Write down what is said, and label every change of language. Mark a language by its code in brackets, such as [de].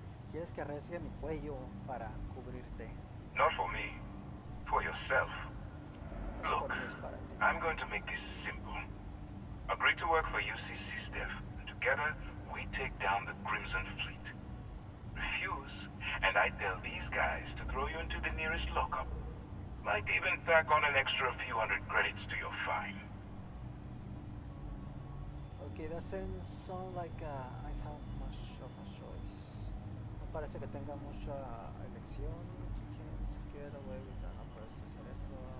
[es] ¿Quieres que arriesgue mi cuello para cubrirte? [en] Not for me. For yourself. Look, I'm going to make this simple. Agree to work for UC SysDev, and together we take down the Crimson Fleet. Refuse, and I tell these guys to throw you into the nearest lockup. Might even tack on an extra few hundred credits to your fine. Okay, doesn't sound like I have much of a choice. [es] No parece que tenga mucha elección. [en] You can't get away with that. [es] No puedes hacer eso.